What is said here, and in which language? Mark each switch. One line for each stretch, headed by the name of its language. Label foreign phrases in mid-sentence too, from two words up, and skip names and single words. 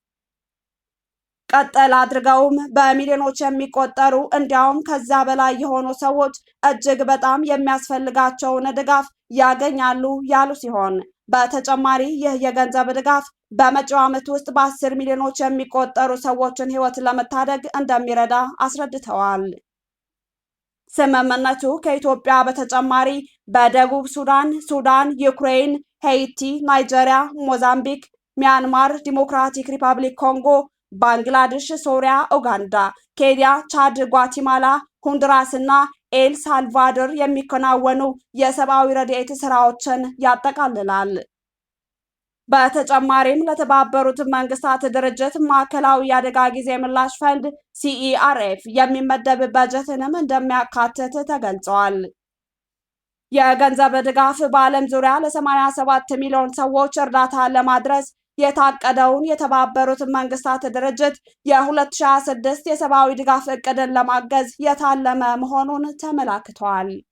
Amharic: ቀጠል አድርገውም በሚሊዮኖች የሚቆጠሩ እንዲያውም ከዛ በላይ የሆኑ ሰዎች እጅግ በጣም የሚያስፈልጋቸውን ድጋፍ ያገኛሉ ያሉ ሲሆን በተጨማሪ ይህ የገንዘብ ድጋፍ በመጪው ዓመት ውስጥ በ10 ሚሊዮኖች የሚቆጠሩ ሰዎችን ሕይወት ለመታደግ እንደሚረዳ አስረድተዋል። ስምምነቱ ከኢትዮጵያ በተጨማሪ በደቡብ ሱዳን፣ ዩክሬን፣ ሄይቲ፣ ናይጄሪያ፣ ሞዛምቢክ፣ ሚያንማር፣ ዲሞክራቲክ ሪፐብሊክ ኮንጎ፣ ባንግላዴሽ፣ ሶሪያ፣ ኡጋንዳ፣ ኬንያ፣ ቻድ፣ ጓቲማላ፣ ሆንዱራስ እና ኤል ሳልቫዶር የሚከናወኑ የሰብአዊ ረድኤት ስራዎችን ያጠቃልላል። በተጨማሪም ለተባበሩት መንግስታት ድርጅት ማዕከላዊ የአደጋ ጊዜ ምላሽ ፈንድ ሲኢአርኤፍ የሚመደብ በጀትንም እንደሚያካትት ተገልጿል። የገንዘብ ድጋፍ በዓለም ዙሪያ ለ87 ሚሊዮን ሰዎች እርዳታ ለማድረስ የታቀደውን የተባበሩት መንግስታት ድርጅት የ2026 የሰብአዊ ድጋፍ እቅድን ለማገዝ የታለመ መሆኑን ተመላክቷል።